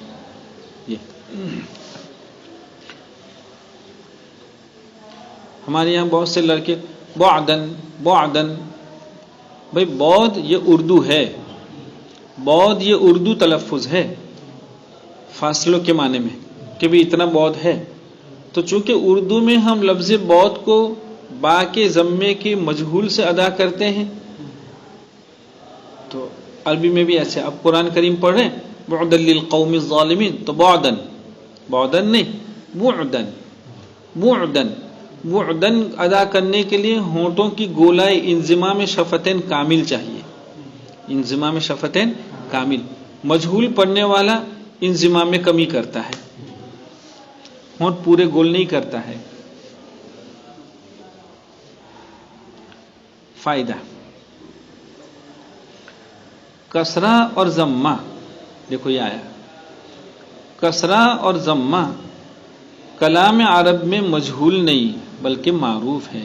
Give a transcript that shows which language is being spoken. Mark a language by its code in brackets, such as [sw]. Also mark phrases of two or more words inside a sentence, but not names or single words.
[ur] ہمارے یہاں بہت سے لڑکے بعدن بعدن، بھائی بعد یہ اردو ہے، بعد یہ اردو تلفظ ہے فاصلوں کے معنی میں کہ بھی اتنا بعد ہے. تو چونکہ اردو میں ہم لفظ بعد کو با کے ضمے کے مجہول سے ادا کرتے ہیں، تو عربی میں بھی ایسے. اب قرآن کریم پڑھ رہے ہیں [ar] بعدا للقوم الظالمین، [ur] تو بعدن، بعدن نہیں، بعدن. بعدن بعدن ادا کرنے کے لیے ہونٹوں کی گولائے انضمام شفتین کامل چاہیے، انضمام شفتین کامل. مجہول پڑھنے والا انضمام میں کمی کرتا ہے، ہونٹ پورے گول نہیں کرتا ہے. فائدہ، کسرہ اور ضمہ، دیکھو یہ آیا کسرہ اور ضمہ کلام عرب میں مجہول نہیں بلکہ معروف ہے.